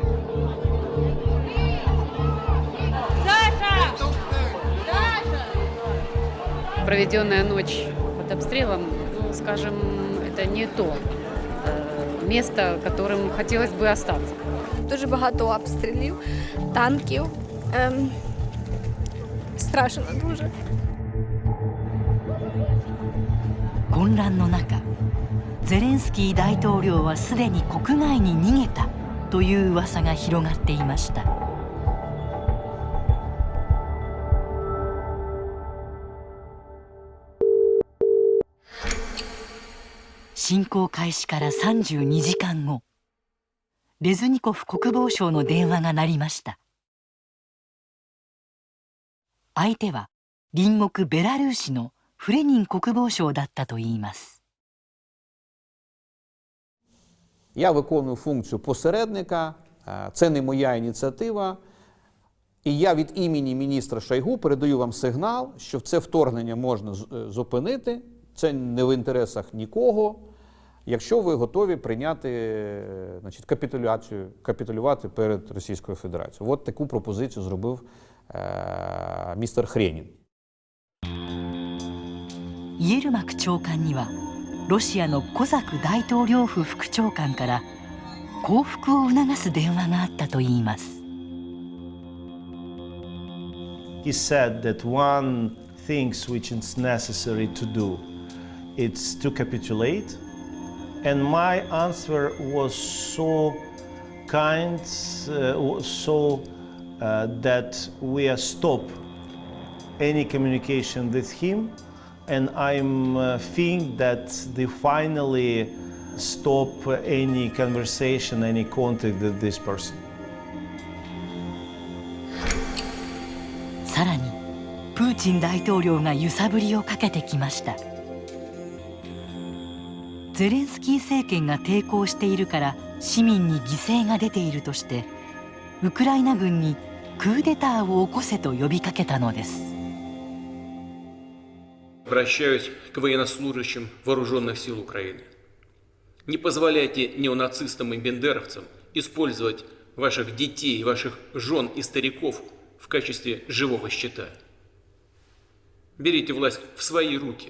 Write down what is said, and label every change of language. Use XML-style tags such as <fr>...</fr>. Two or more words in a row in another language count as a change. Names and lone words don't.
<ru>Проведенная ночь под обстрелом, ну, скажем, это не то место, которым хотелось бы остаться.</ru> <uk>Дуже багато обстрілів, танків. Страшно дуже.</uk> <ja>混乱の中、ゼレンスキー大統領はすでに国外に逃げたという噂が広がっていました。侵攻開始から32時間後、レズニコフ国防相の電話が鳴りました。相手は隣国ベラルーシのフレニン国防相だったといいます。</ja> <uk>Я виконую функцію посередника, це не моя ініціатива. І я від імені міністра Шойгу передаю вам сигнал, що це вторгнення можна зупинити, це не в інтересах нікого, якщо ви готові прийняти, значить, капітулювати перед Російською Федерацією. От таку пропозицію зробив містер Хренін.</uk> <ja>イエルマク長官にはロシアのコザク大統領府副長官から降伏を促す電話があったといいます。</ja> <en>He said that one thing which is necessary to do is to capitulate, and my answer was so kind, that we stop any communication with him, and I'm think that they finally stop any conversation, any contact with this person.</en> <ja>さらにプーチン大統領が揺さぶりをかけてきました。ゼレンスキー政権が抵抗しているから市民に犠牲が出ているとしてウクライナ軍にクーデターを起こせと呼びかけたのです。</ja> <ru>Обращаюсь к военнослужащим вооруженных сил Украины. Не позволяйте неонацистам и бендеровцам использовать ваших детей, ваших жен и стариков в качестве живого щита. Берите власть в свои руки.</ru>